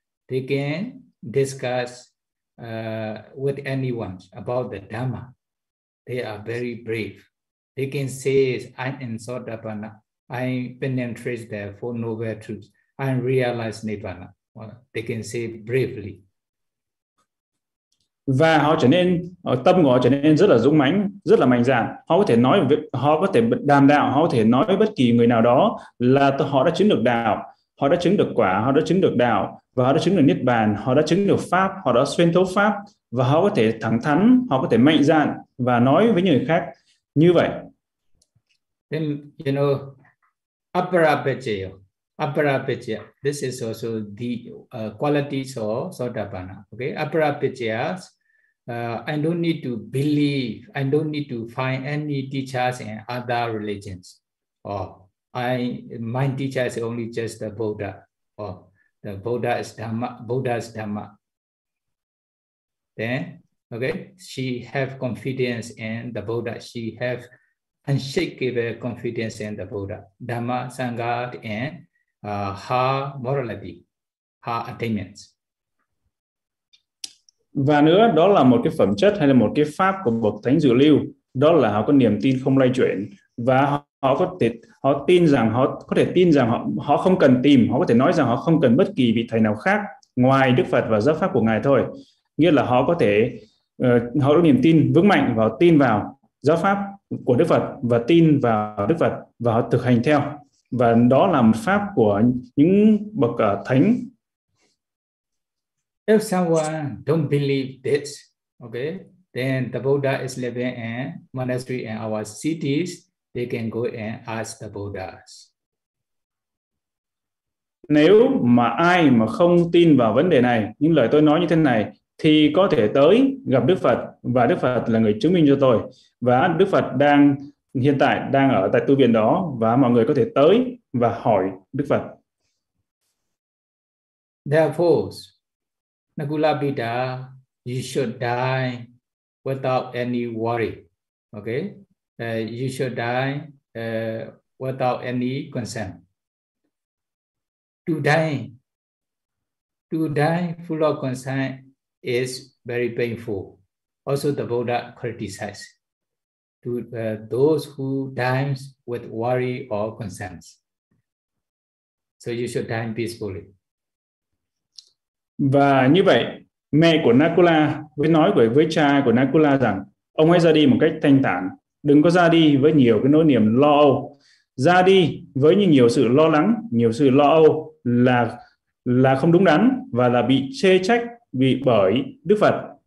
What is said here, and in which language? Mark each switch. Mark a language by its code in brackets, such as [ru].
[en] They can discuss with anyone about the Dhamma. They are very brave. They can say, I am Sotapanna, I penetrate the four noble truths, I realize Nibbana. Well, they can say bravely. [vi] Và họ trở nên, tâm của họ trở nên rất là dũng mãnh, rất là mạnh dạn. Họ có thể nói, họ có thể đàm đạo, họ có thể nói với bất kỳ người nào đó là họ đã chứng được đạo, họ đã chứng được quả, họ đã chứng được đạo, và họ đã chứng được Niết Bàn, họ đã chứng được Pháp, họ đã xuyên thấu Pháp, và họ có thể thẳng thắn, họ có thể mạnh dạn và nói với người khác như vậy. [en] Then, you know, Aparapachaya, this is also the qualities of Sotapanna. Okay, Aparapachaya, I don't need to believe, I don't need to find any teachers in other religions. My teacher is only just the Buddha. The Buddha is Dhamma. Buddha's Dhamma. Then, okay, she have confidence in the Buddha. She have unshakable confidence in the Buddha. Dhamma, Sangha, and her morality, her attainments. [vi] Và nữa, đó là một cái phẩm chất hay là một cái pháp của bậc thánh dự lưu, đó là họ có niềm tin không lay chuyển và họ có thể tin rằng họ không cần tìm, họ có thể nói rằng họ không cần bất kỳ vị thầy nào khác ngoài Đức Phật và giáo pháp của Ngài thôi. Nghĩa là họ có thể họ có niềm tin vững mạnh và họ tin vào giáo pháp của Đức Phật và tin vào Đức Phật và họ thực hành theo. Và đó là một pháp của những bậc thánh. [en] If someone don't believe this, okay, then the Buddha is living in monastery in our cities, they can go and ask the Buddhas. [vi] Nếu mà ai mà không tin vào vấn đề này, những lời tôi nói như thế này, thì có thể tới gặp Đức Phật và Đức Phật là người chứng minh cho tôi. Và Đức Phật đang hiện tại đang ở tại tu viện đó và mọi người có thể tới và hỏi Đức Phật. [en] Therefore, Nakula Pita, you should die without any worry. Okay? You should die without any concern. To die full of concern is very painful. Also, the Buddha criticized to those who die with worry or concerns. So you should die peacefully. [vi] Và như vậy, mẹ của Nakula mới nói với cha của Nakula rằng ông hãy ra đi một cách thanh thản, đừng có ra đi với nhiều cái nỗi niềm lo âu. Ra đi với nhiều sự lo lắng, nhiều sự lo âu là không đúng đắn và là bị chê trách vì bởi Đức Phật.